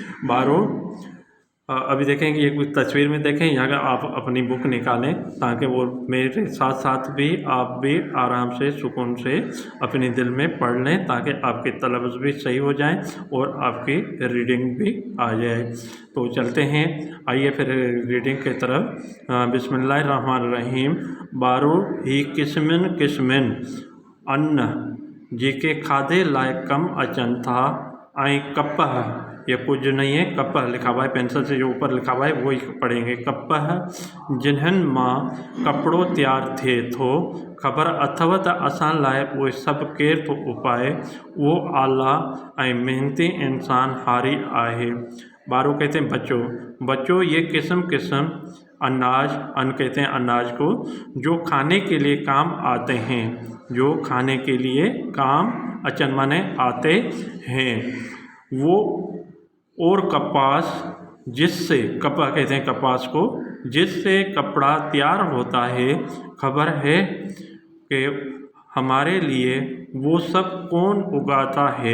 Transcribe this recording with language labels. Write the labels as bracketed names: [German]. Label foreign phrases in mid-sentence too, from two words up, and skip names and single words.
[Urdu] ابھی دیکھیں کہ یہ کچھ تصویر میں دیکھیں، یہاں کا آپ اپنی بک نکالیں تاکہ وہ میرے ساتھ ساتھ بھی آپ بھی آرام سے سکون سے اپنے دل میں پڑھ لیں تاکہ آپکے تلفظ بھی صحیح ہو جائیں اور آپکی ریڈنگ بھی آ جائے. تو چلتے ہیں، آئیے پھر ریڈنگ کی طرف. [Sindhi] बिस्मिल्लाहिर्रहमानिर्रहीम। बारो ही किस्मिन किस्मिन अन्न जेके खाधे लायक कम अचन था आई कपह, [Urdu] یہ کچھ نہیں ہے، کپہ لکھا ہوا ہے، پینسل سے جو اوپر لکھا ہوا ہے وہی پڑھینگے. [Sindhi] कपह जिन्हन मां कपड़ो तैयार थे थो ख़बर अथव त असां लाइ उहे सभु केर थो उपाय, वो आला ऐं मेहनती इंसान हारी आहे। [Urdu] بارو کہتے ہیں بچوں یہ قسم قسم اناج، ان کہتے ہیں اناج کو، جو کھانے کے لیے کام آتے ہیں، جو کھانے کے لیے کام اچن مانے آتے ہیں، وہ اور کپاس جسسے، کپا کہتے ہیں کپاس کو، جسسے کپڑا تیار ہوتا ہے، خبر ہے کہ ہمارے لیے وہ سب کون اگاتا ہے.